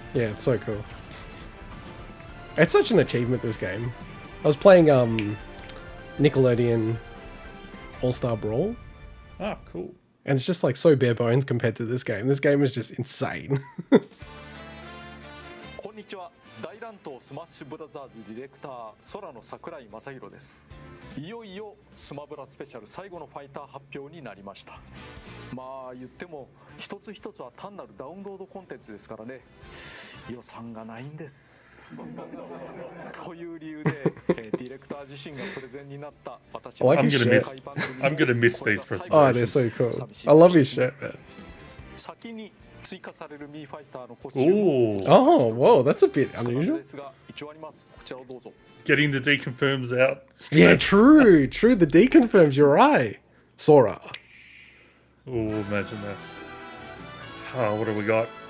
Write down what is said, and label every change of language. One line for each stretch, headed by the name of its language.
English: Yeah, it's so cool. It's such an achievement, this game. I was playing Nickelodeon All-Star Brawl. Ah, cool. And it's just like so bare bones compared to this game. This game is just insane.
Japanese: こんにちは。大乱闘スマッシュブラザーズディレクター空の桜井正宏です。いよいよスマブラスペシャル最後のファイター発表になりました。まあ言っても一つ一つは単なるダウンロードコンテンツですからね。予算がないんです。という理由でディレクター自身がプレゼンになった私は
English: I'm gonna miss these presentations. Oh, they're so cool. I love your shirt, man.
Japanese: 先に追加されるミーファイターのコス
English: Ooh. Oh, whoa, that's a bit unusual.
Japanese: ですが一応あります。こちらをどうぞ。
English: Getting the deconfirms out. Yeah, true. The deconfirms, you're right. Sora. Oh, imagine that. Oh, what have we got?